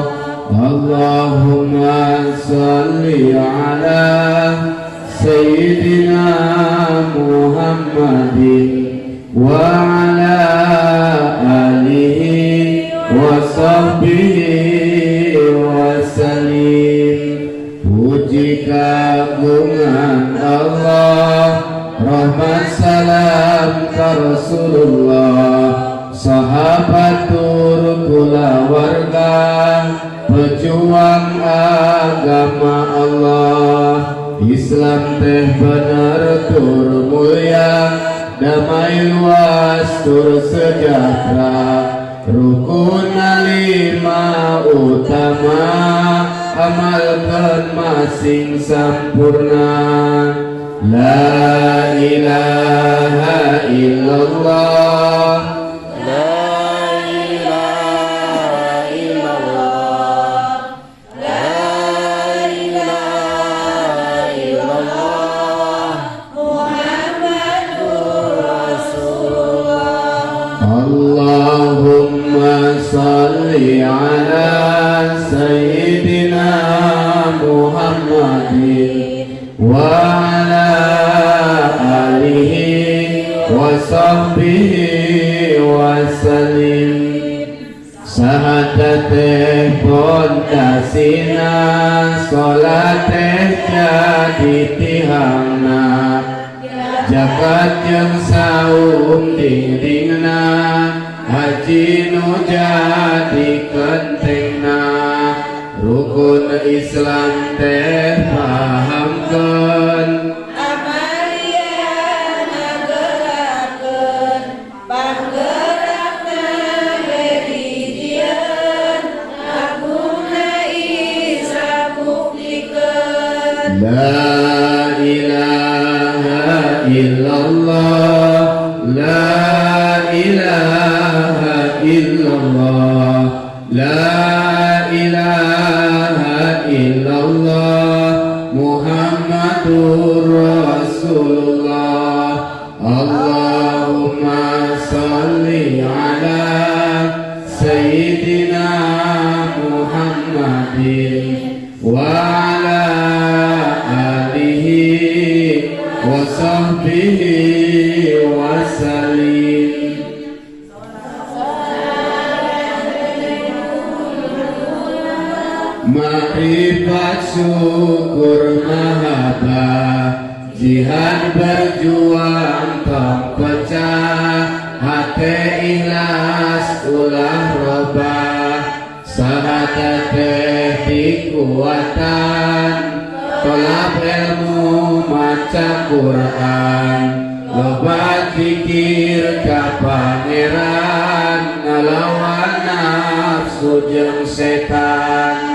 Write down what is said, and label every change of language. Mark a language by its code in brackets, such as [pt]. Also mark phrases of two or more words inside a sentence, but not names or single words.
[ar] اللهم صل على سيدنا محمد وعلى آله وصحبه وسلم. [su] Puji kagungan Allah, rahmat salam ka Rasulullah, sahabat tur kulawarga, pejuang agama Allah. Islam teh bener tur mulia, damai luas tur sejahtera, rukun lima utama, amalkan masing sampurna. [ar] لا إله إلا الله، لا إله إلا الله، لا إله إلا الله، محمد رسول الله. اللهم صل على سيدنا محمد وعلى آله وصحبه وسلم. [su] Sahadat teh pondasina, salat teh jadi tihangna, jagat jeung saum dindingna, haji nu jadi gentengna. Rukun Islam teh pahamkeun, amalian ngagerakeun, panggerakna berijieun, agungna Islam buktikeun. [ar] لا إله إلا الله، لا إله إلا الله، لا إله إلا الله، محمد رسول الله. اللهم صل على سيدنا محمد وعلى آله وصحبه وسلم. [su] Makrifat syukur mahabbah, jihad [id] berjuang tak [su] pecah, hati ikhlas ulah robah, sahadat teh dikuatan, tolak ilmu maca Quran, loba zikir ka pangeran, ngalawan nafsu jeung setan.